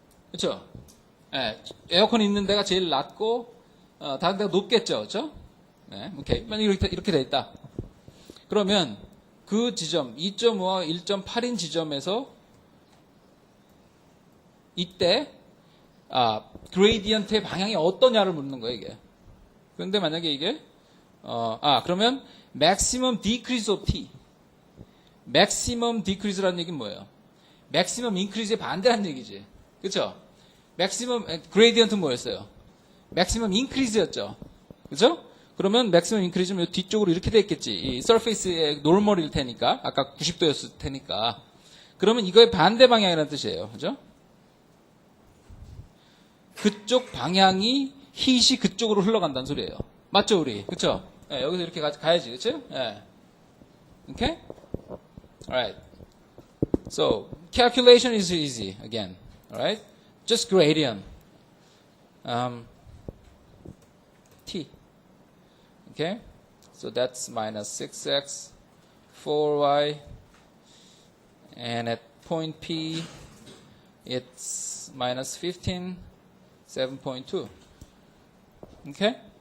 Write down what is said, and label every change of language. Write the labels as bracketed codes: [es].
[ko] 그렇죠? 에어컨 있는 데가 제일 낮고 다른 데가 높겠죠, 그렇죠? 오케이. 만약 이렇게 돼 있다. 그러면 그 지점 2.5와 1.8인 지점에서 이때 그레이디언트의 방향이 어떠냐를 묻는 거예요, 이게. 그런데 만약에 이게 그러면 [en] maximum decrease of t. maximum decrease [ko] 라는 얘기는 뭐예요? [en] maximum increase [ko] 의 반대라는 얘기지. 그렇죠? 맥시멈 그레디언트 뭐였어요? 맥시멈 인크리즈였죠. 그죠? 그러면 맥시멈 인크리즈면 뒤쪽으로 이렇게 돼 있겠지. 이 서페이스의 노멀일 테니까. 아까 90도였을 테니까. 그러면 이거의 반대 방향이라는 뜻이에요. 그죠? 그쪽 방향이 힛이 그쪽으로 흘러간다는 소리예요. 맞죠, 우리? 그쵸? 네, 여기서 이렇게 가야지. [en] 그쵸? 네. Okay? Alright. So, calculation is easy again. Alright? Just gradient. T. Okay? So that's minus 6x, 4y, and at point P, it's minus 15, 7.2. Okay?